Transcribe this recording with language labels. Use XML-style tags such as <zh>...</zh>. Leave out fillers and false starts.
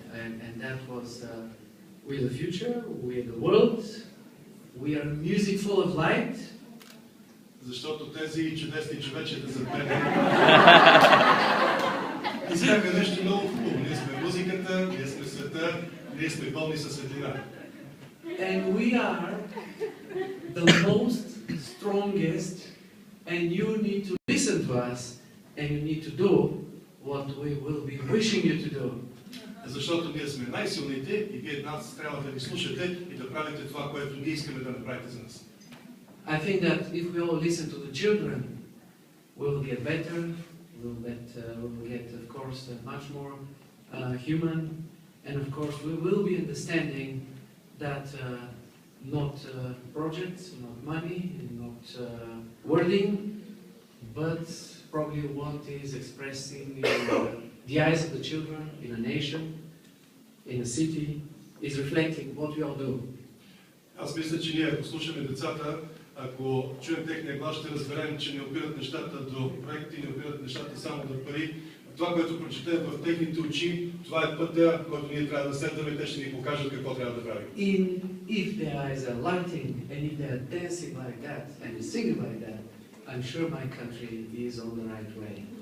<en>And that was, we're the future, we're the world, we are music full of light.</en> <bg>Защото тези чудесни човечета зад мен изкаха нещо много хубаво. Ние сме музиката, ние сме света, ние сме пълни със светлина.</bg> <en>And we are the most strongest, and you need to listen to us, and you need to do what we will be wishing you to do.</en> <bg>Защото ние сме най-силните и вие нас трябва да ни слушате и да правите това, което ние искаме да направите за нас.</bg> <en>I think that if we all listen to the children, we'll get better, we'll get of course, much more human, and of course we will be understanding that not projects, not money, not wording, but probably what is expressing the eyes of the children in a nation, in a city, is reflecting what we all do.</en> <bg>Аз мисля, че ние, ако слушаме децата, ако чуем техния глас, ще разберем, че не опират нещата до проекти, не опират нещата само до пари. Това, което прочетем в техните очи, това е пътя, който ние трябва да следваме, те ще ни покажат какво трябва да правим.</bg> <en>If their eyes are lighting, and if they are dancing like that, and singing like that, I'm sure my country is on the right way.</en>